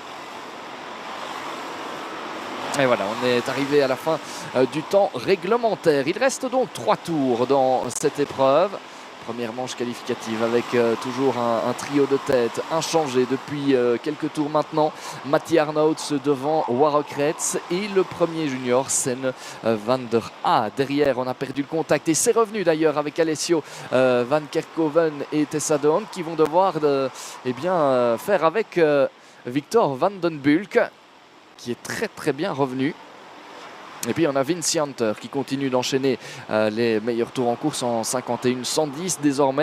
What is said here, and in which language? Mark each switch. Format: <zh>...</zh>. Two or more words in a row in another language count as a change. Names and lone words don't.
<fr>Et voilà, on est arrivé à la fin du temps réglementaire. Il reste donc 3 tours dans cette épreuve. Première manche qualificative avec toujours un trio de tête inchangé depuis quelques tours maintenant. Matti Arnouts devant Warokretz et le premier junior, Senne van der A. Derrière, on a perdu le contact et c'est revenu d'ailleurs avec Alessio van Kerkhoven et Tessa de Hond qui vont devoir faire avec Victor van den Bulck, qui est très très bien revenu. Et puis on a Vinci Hunter qui continue d'enchaîner les meilleurs tours en course en 51-110 désormais.</fr>